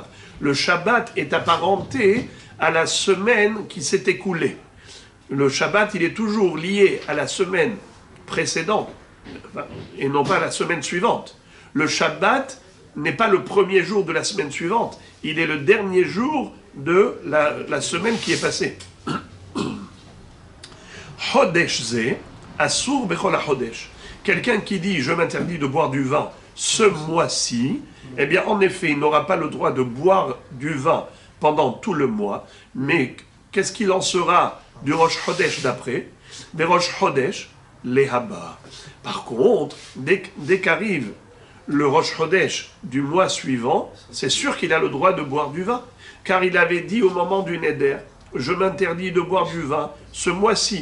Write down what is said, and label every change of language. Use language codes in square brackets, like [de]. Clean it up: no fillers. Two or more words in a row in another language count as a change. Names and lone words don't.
[fr] Le Shabbat est apparenté à la semaine qui s'est écoulée. Le Shabbat, il est toujours lié à la semaine précédente, et non pas à la semaine suivante. Le Shabbat n'est pas le premier jour de la semaine suivante, il est le dernier jour de la semaine qui est passée. [he] חודש זה, אסור בכל החודש. [fr] Quelqu'un qui dit « je m'interdis de boire du vin ce mois-ci », eh bien en effet, il n'aura pas le droit de boire du vin pendant tout le mois, mais qu'est-ce qu'il en sera du Rosh Chodesh d'après? Des Rosh Chodesh, les Haba. Par contre, dès qu'arrive le Rosh Chodesh du mois suivant, c'est sûr qu'il a le droit de boire du vin, car il avait dit au moment du Neder « je m'interdis de boire du vin ce mois-ci ».